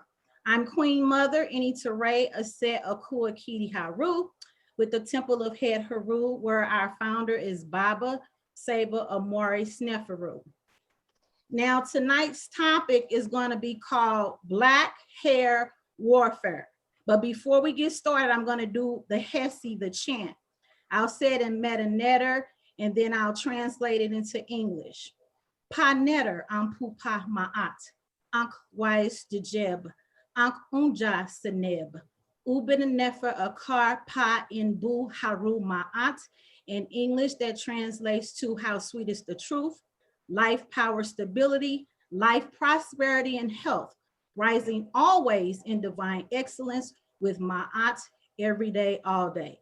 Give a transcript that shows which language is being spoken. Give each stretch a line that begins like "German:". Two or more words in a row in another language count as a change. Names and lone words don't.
English: I'm Queen Mother Initare, Auset, Akua, KitiHeru, with the Temple of Head Heru, where our founder is Baba Saber Amori Sneferu. Now, tonight's topic is going to be called Black Hair Warfare. But before we get started, I'm going to do the Hesi, the chant. I'll say it in Metanetter, and then I'll translate it into English.
Ancient Egyptian: Pa netter ampupa maat, ank wise dejeb, ank unja seneb, uben nefer akar pa in bu haru maat.
English: In English, that translates to how sweet is the truth, life, power, stability, life, prosperity, and health, rising always in divine excellence with Maat every day, all day.